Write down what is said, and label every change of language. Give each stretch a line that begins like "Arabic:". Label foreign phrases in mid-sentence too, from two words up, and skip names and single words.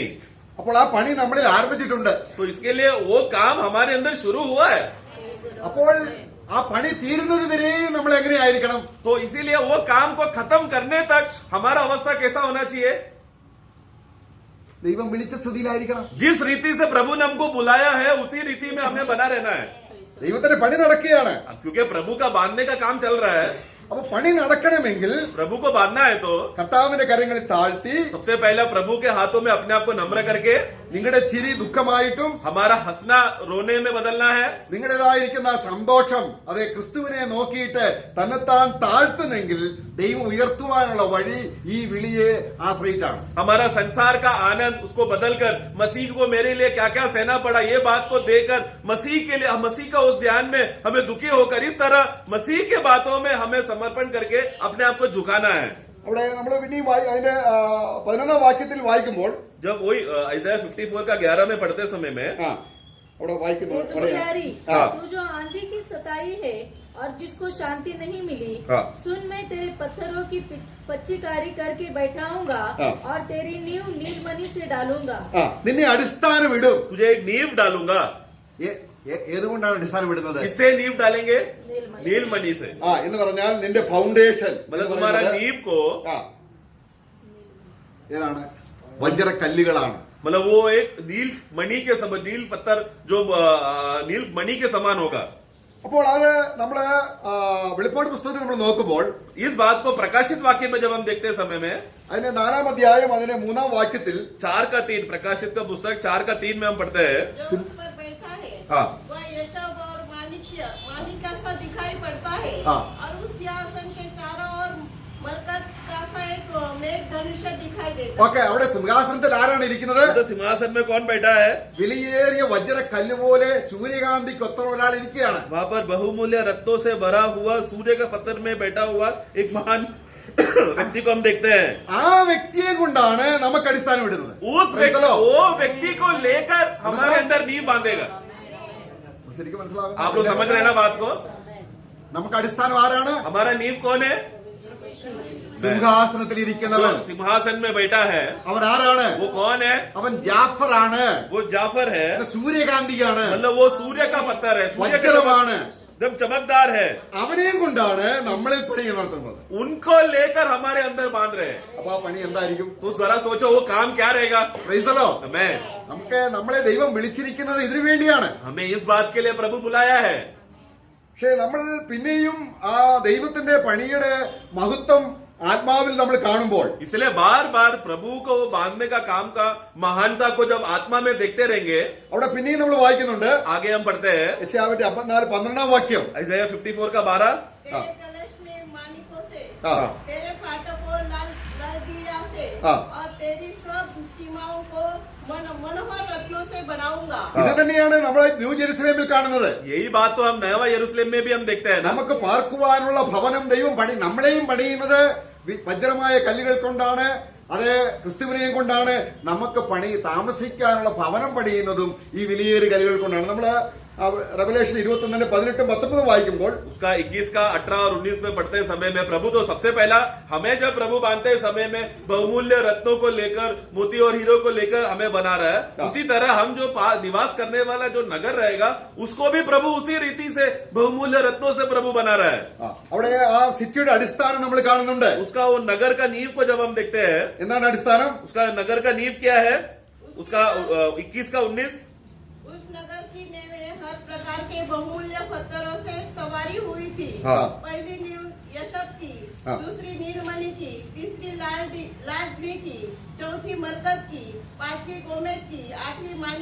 Malayalam: അപ്പോൾ ആ പണി നമ്മളിൽ ആരംഭിച്ചിട്ടുണ്ട്.
Hindi: तो इसके लिए वो काम हमारे अंदर शुरू हुआ है.
Malayalam: അപ്പോൾ ആ പണി തീരുന്നത് വരെയും നമ്മൾ എങ്ങനെയായിരിക്കണം?
Hindi: तो इसीलिए वो काम को खत्म करने तक हमारा अवस्था कैसा होना चाहिए?
Malayalam: ദൈവം വിളിച്ച സ്ഥിതിയിലായിരിക്കണം.
Hindi: जिस रीति से प्रभु ने हमको बुलाया है उसी रीति में हमें बना रहना है,
Malayalam: ദൈവത്തിന്റെ പണി നടക്കുകയാണ്.
Hindi: क्योंकि प्रभु का बांधने का काम चल रहा है.
Malayalam: അപ്പൊ പണി നടക്കണമെങ്കിൽ
Hindi: प्रभु को बांधना है तो
Malayalam: കർത്താവിന്റെ കരങ്ങളിൽ താഴ്ത്തി
Hindi: सबसे पहले प्रभु के हाथों में अपने आप को नम्र करके
Malayalam: നിങ്ങളുടെ ചിരി ദുഃഖമായിട്ടും
Hindi: हमारा हंसना रोने में बदलना है.
Malayalam: നിങ്ങളുടേതായിരിക്കുന്ന സന്തോഷം അതെ ക്രിസ്തുവിനെ നോക്കിയിട്ട് തന്നെത്താൻ താഴ്ത്തുന്നെങ്കിൽ ദൈവം ഉയർത്തുവാനുള്ള വഴി ഈ വിളിയെ ആശ്രയിച്ചാണ്.
Hindi: हमारा संसार का आनंद उसको बदलकर मसीह को मेरे लिए क्या क्या सहना पड़ा ये बात को देखकर मसीह के लिए मसीह का उस ध्यान में हमें दुखी होकर इस तरह मसीह के बातों में हमें समर्पण करके अपने आप को झुकाना है.
Malayalam: അവിടെ നമ്മൾ പിന്നെയും അതിന്റെ 11ാം വാക്യത്തിൽ വായിക്കുമ്പോൾ
Hindi: जब वही ऐसा 54 का 11 में पढ़ते समय में
Malayalam: അവിടെ വായിക്കുന്നു
Hindi: हे दुखियारी, हाँ। तू जो आंधी की सताई है और जिसको शांति नहीं मिली, हाँ। सुन मैं तेरे पत्थरों की पच्चीकारी करके बैठाऊंगा हाँ। और तेरी नींव नीलमणि से डालूंगा.
Malayalam: നിന്നെ അടിസ്ഥാനം ഇടും.
Hindi: तुझे एक नींव डालूंगा.
Malayalam: ഏതുകൊണ്ടാണ് അടിസ്ഥാനം ഇടുന്നത്?
Hindi: किससे नींव डालेंगे? नीलमणि से.
Malayalam: എന്ന് പറഞ്ഞാൽ നിന്റെ ഫൗണ്ടേഷൻ
Hindi: मतलब तुम्हारा नींव को
Malayalam: ഏതാണ്? വജ്രക്കല്ലുകളാണ്.
Hindi: मतलब वो एक नील मणि के समान, नील पत्थर जो नील मणि के समान होगा.
Malayalam: അപ്പോൾ അത് നമ്മള് വെളിപ്പാട് പുസ്തകത്തിൽ നമ്മൾ നോക്കുമ്പോൾ
Hindi: इस बात को प्रकाशित वाक्य में जब हम देखते समय में
Malayalam: അതിന്റെ 4ാം അധ്യായം അതിന്റെ 3ാം വാക്യത്തിൽ
Hindi: 4:3 प्रकाशित का पुस्तक 4:3 में हम पढ़ते हैं. जो उस पर बैठा है हाँ। वह यशब और मालिक का सा दिखाई पड़ता है. हाँ। और उस सिंहासन के चारों ओर मरकत का सा एक मेघ धनुष्य दिखाई देता है.
Malayalam: ഓക്കെ, അവിടെ സിംഹാസനത്തിൽ ആരാണ് ഇരിക്കുന്നത്?
Hindi: तो सिंहासन में कौन बैठा है?
Malayalam: വിലയേറിയ വജ്രക്കല്ല് പോലെ സൂര്യകാന്തിക്ക് ഒത്ത ഒരാൾ ഇരിക്കുകയാണ്.
Hindi: वहां पर बहुमूल्य रत्नों से भरा हुआ सूर्य के पत्थर में बैठा हुआ एक महान व्यक्ति को हम देखते हैं.
Malayalam: ആ വ്യക്തിയെ കൊണ്ടാണ് നമുക്ക് അടിസ്ഥാനം ഇടുന്നത്.
Hindi: वो व्यक्ति को लेकर हमारे अंदर नींव बांधेगा.
Malayalam: ശരിക്കും മനസ്സിലാകും?
Hindi: आप लोग समझ रहे हैं ना बात को?
Malayalam: നമുക്ക് അടിസ്ഥാനം ആരാണ്?
Hindi: हमारा नींव कौन है?
Malayalam: സിംഹാസനത്തിൽ ഇരിക്കുന്നവൻ.
Hindi: जो सिंहासन में बैठा है
Malayalam: അവൻ ആരാണ്?
Hindi: वो कौन है?
Malayalam: അവൻ ജാഫറാണ്.
Hindi: वो जाफर है.
Malayalam: സൂര്യകാന്തിയാണ്.
Hindi: मतलब वो सूर्य का पत्थर है, सूर्य के
Malayalam: വജ്രമാണ്.
Hindi: एकदम चमकदार है.
Malayalam: അവനെയും കൊണ്ടാണ് നമ്മളിൽ പണി നടത്തുന്നത്.
Hindi: उनको लेकर हमारे अंदर बांध रहे हैं.
Malayalam: അപ്പൊ ആ പണി എന്തായിരിക്കും?
Hindi: तो जरा सोचो वो काम क्या रहेगा?
English: Praise the Lord.
Hindi: हमें
Malayalam: നമുക്ക് നമ്മളെ ദൈവം വിളിച്ചിരിക്കുന്നത് ഇതിനു വേണ്ടിയാണ്.
Hindi: हमें इस बात के लिए प्रभु बुलाया है.
Malayalam: പക്ഷെ നമ്മൾ പിന്നെയും ആ ദൈവത്തിന്റെ പണിയുടെ മഹത്വം ആത്മാവിൽ നമ്മൾ കാണുമ്പോൾ
Hindi: इसलिए बार बार प्रभु को बांधने का काम का महानता को जब आत्मा में देखते रहेंगे,
Malayalam: അവിടെ पिന്നെയും നമ്മൾ വായിക്കുന്നുണ്ട്.
Hindi: आगे हम पढ़ते हैं
Malayalam: യശയ്യാവിന്റെ 54:12 വാക്യം.
Hindi: Isaiah 54 का 12. तेरे कलश में मानिकों से, हाँ। तेरे फाटकों लाल गिरिया से, हाँ। और तेरी सब सीमाओं को मनोहर रत्नों से बनाऊंगा.
Malayalam: ഇത് തന്നെയാണ് നമ്മൾ ന്യൂ ജെറുസലേമിൽ കാണുന്നത്.
Hindi: यही बात तो हम नया यरूशलेम में भी हम देखते हैं ना.
Malayalam: നമുക്ക് പാർക്കുവാനുള്ള ഭവനം ദൈവം നമ്മളെയും പണിയുന്നത് വജ്രമായ കല്ലുകൾ കൊണ്ടാണ്. അത് ക്രിസ്തുവിനെയും കൊണ്ടാണ്. നമുക്ക് താമസിക്കാനുള്ള ഭവനം പണിയുന്നതും ഈ വിലയേറിയ കല്ലുകൾ കൊണ്ടാണ്. നമ്മള് रेवलेशन 21:18-19 വായിക്കുമ്പോൾ
Hindi: उसका 21 का 18 और 19 में पढ़ते समय में प्रभु तो सबसे पहला हमें जब प्रभु बांधते समय में बहुमूल्य रत्नों को लेकर, मोती और हीरो को लेकर हमें बना रहा है. उसी तरह हम जो निवास करने वाला जो नगर रहेगा उसको भी प्रभु उसी रीति से बहुमूल्य रत्नों से प्रभु बना रहा है.
Malayalam: അവിടെ ആ സിറ്റിയുടെ അടിസ്ഥാനം നമ്മൾ കാണുന്നുണ്ട്.
Hindi: उसका वो नगर का नींव को जब हम देखते हैं,
Malayalam: എന്താണ് അടിസ്ഥാനം?
Hindi: उसका नगर का नींव क्या है? उसका 21 का 19. उस नगर की नेवें हर प्रकार के बहुमूल्य पत्थरों से सवारी हुई थी. हाँ। पहली नींव यशब की, हाँ। दूसरी नीलमणि की, तीसरी लाडली की, चौथी मरकत की, पांचवी गोमेद की, आठवीं मानिक